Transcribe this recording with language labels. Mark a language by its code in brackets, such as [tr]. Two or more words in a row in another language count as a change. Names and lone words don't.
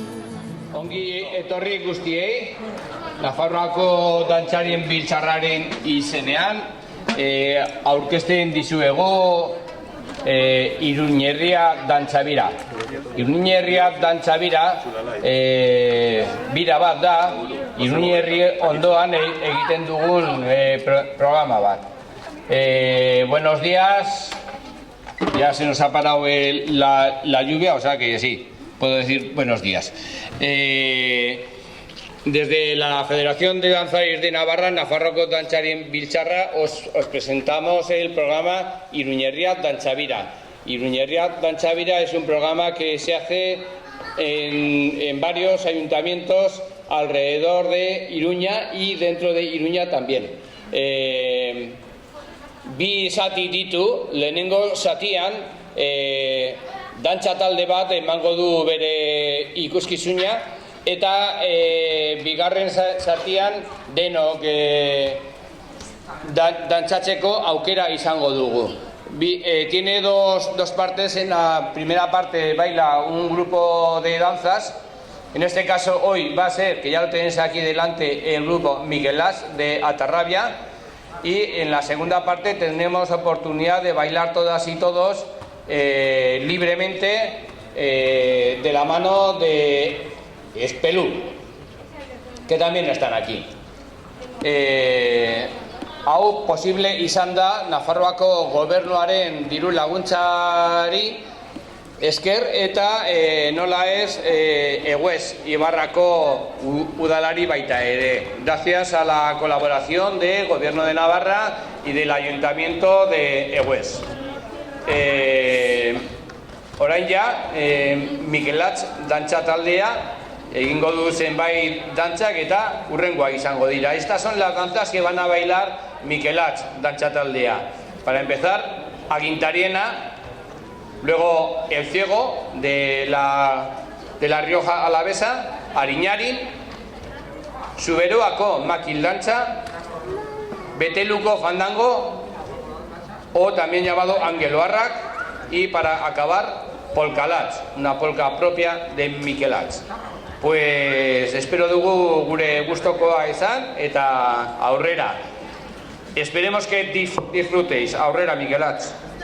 [eu] Ongi etorri guztiei, Nafarroako dantzarien biltzarraren izenean, aurkezten dizuego Iruñerria dantzabira. Iruñerria dantzabira bira bat da, Iruñerri ondoan egiten dugun programa bat. [es] Buenos días, ya se nos ha parado la lluvia, o sea que sí, puedo decir buenos días. Desde la Federación de Danzaris de Navarra, Nafarroko Dantzarien Biltzarra, os presentamos el programa Iruñerria Dantzabira. Iruñerria Dantzabira es un programa que se hace en varios ayuntamientos alrededor de Iruña y dentro de Iruña también. [eu] Bi zati ditu, lehenengo zatian dantza talde bat emango du bere ikuskizuna eta bigarren zatian denok dantzatzeko aukera izango dugu. [es] Tiene dos partes. En la primera parte baila un grupo de danzas. En este caso hoy va a ser, que ya lo tenéis aquí delante, el grupo Miguelás de Atarrabia. Y en la segunda parte tendremos oportunidad de bailar todas y todos libremente de la mano de Espelú, que también están aquí. [eu] Hau posible izan da Nafarroako gobernuaren diru laguntzari esker eta nola ez Egues Ibarrako udalari baita ere. [es] Gracias a la colaboración del Gobierno de Navarra y del Ayuntamiento de Egues. [eu] Orain ja, Mikelatz dantza taldea egingo du zenbait dantzak eta hurrengoa izango dira. [es] Estas son las danzas que van a bailar Mikelatz dantza taldea. Para empezar, Agintariena, luego El Ciego de la Rioja Alavesa, Ariñari, Zuberoako Makildantza, Beteluko Fandango, o también llamado Angeloarrak, y para acabar, Polkalatz, una polka propia de Mikelatz. [eu] Pues espero dugu gure gustokoa izan eta aurrera. [es] Esperemos que disfrutéis. [eu] Aurrera, Mikelatz.